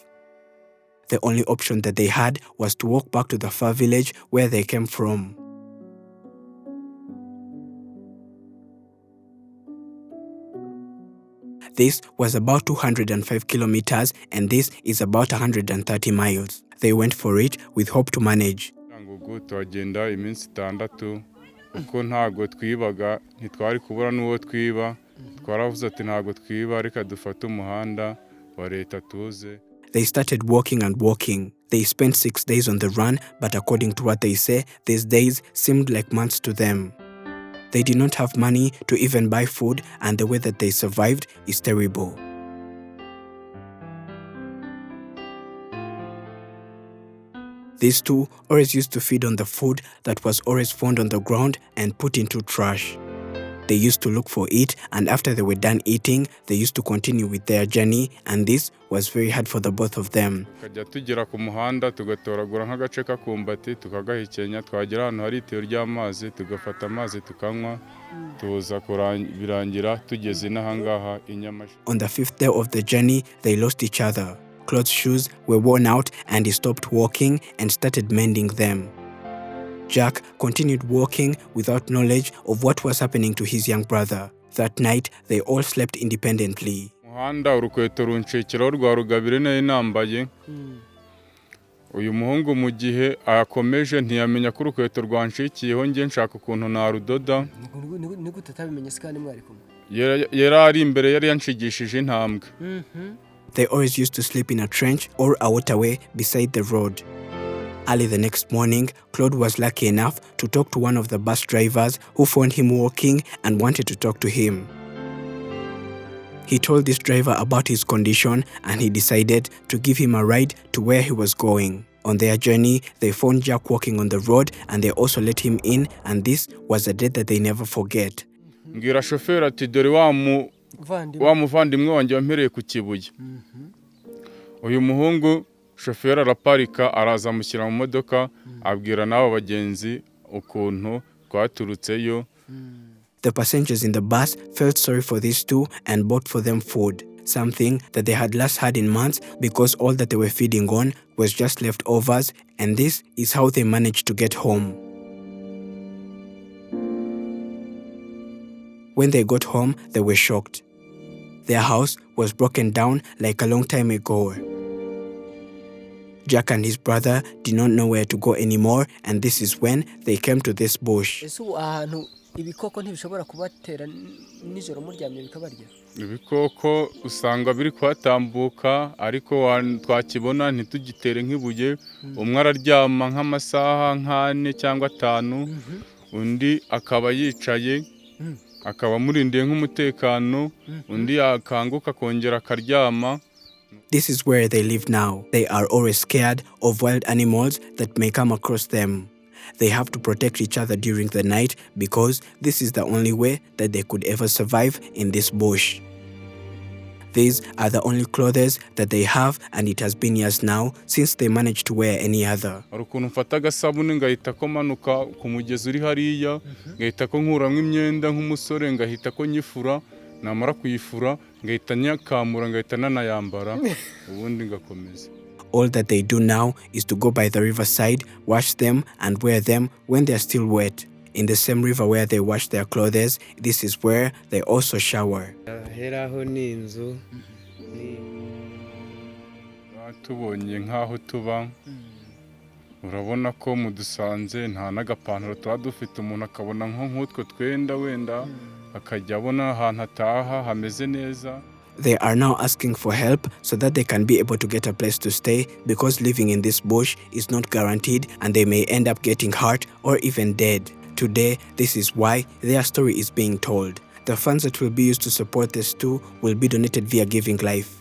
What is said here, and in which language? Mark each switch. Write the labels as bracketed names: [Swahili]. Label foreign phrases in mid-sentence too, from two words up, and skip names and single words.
[English] The only option that they had was to walk back to the far village where they came from. This was about 205 kilometers and this is about 130 miles. They went for it with hope to manage. [Kinyarwanda] Tuhagenda iminsi 6 uko ntago twibaga ntitwari kubura n'uwo twiba twaravuze ati ntago twiba reka dufate umuhanda wa leta tuze. [English] They started walking and walking. They spent 6 days on the run, but according to what they say, these days seemed like months to them. They did not have money to even buy food, and the way that they survived is terrible. These two always used to feed on the food that was always found on the ground and put into trash. They used to look for it, and after they were done eating, they used to continue with their journey, and this was very hard for the both of them. [Kinyarwanda] Tukajya tugera ku muhanda tugatoragura nk'agace kakumbati tukagahekenya, twagera ahantu hari itiyo ry'amazi tugafata amazi tukanywa, tuza birangira tugeze n'ahangaha i Nyamasheke. [English] On the 5th day of the journey, they lost each other. Claude's shoes were worn out and he stopped walking and started mending them. Jack continued walking without knowledge of what was happening to his young brother. That night, they all slept independently. [Kinyarwanda] Muhanda urukweto runshekeraho rwa rugabire nayo nambaye. Uyu muhungu mu gihe akomeje ntiyamenya ko urukweto rwanshikiyeho nge nshaka ukuntu narudoda. Ni gute utabimenye sikandi mwari kumwe? Yari ari imbere yari yanshigishije intambwe. [English] They always used to sleep in a trench or a waterway beside the road. Early the next morning, Claude was lucky enough to talk to one of the bus drivers who found him walking and wanted to talk to him. He told this driver about his condition and he decided to give him a ride to where he was going. On their journey, they found Jack walking on the road and they also let him in, and this was a day that they never forget. [Kinyarwanda] Ngira shoferi ati dore wa muvandimwe wanjye wampereye ku Kibuye. Uyu muhungu shoferi araparika araza mushyira mu modoka abwira n'abo bagenzi ukuntu twaturutseyo. [English] The passengers in the bus felt sorry for these two and bought for them food, something that they had last had in months because all that they were feeding on was just leftovers, and this is how they managed to get home. When they got home, they were shocked. Their house was broken down like a long time ago. Jack and his brother did not know where to go anymore, and this is when they came to this bush. [Kinyarwanda] Ibikoko ntibishobora kubatera nijoro muryamye bikabarya. Ibikoko usanga biri kwatambuka ariko twakibona ntitugitere nk'ibuye. Umwe araryama nk'amasaha 4 cyangwa 5, undi akaba yicaye akaba murindiye nk'umutekano, undi akanguka kongera akaryama. [English] This is where they live now. They are always scared of wild animals that may come across them. They have to protect each other during the night because this is the only way that they could ever survive in this bush. These are the only clothes that they have, and it has been years now since they managed to wear any other. [Kinyarwanda] Ukuntu mfata agasabune ngahita ko manuka ku mugezi uri hariya, ngahita ko nkuramwe imyenda nk'umusore, ngahita ko nyifura, namara kuyifura ngahita nyakamura ngahita nanayambara ubundi ngakomeza. [English] All that they do now is to go by the riverside, wash them and wear them when they are still wet. In the same river where they wash their clothes, this is where they also shower. [Kinyarwanda] Heraho ni inzu. Tubonye nkaho tuba. Urabona ko mudusanze nta n'agapantaro tuba dufite, umuntu akabona nk'utwo twenda wenda akajya abona ahantu ataha hameze neza. [English] They are now asking for help so that they can be able to get a place to stay, because living in this bush is not guaranteed and they may end up getting hurt or even dead. Today, this is why their story is being told. The funds that will be used to support this too will be donated via Giving Life.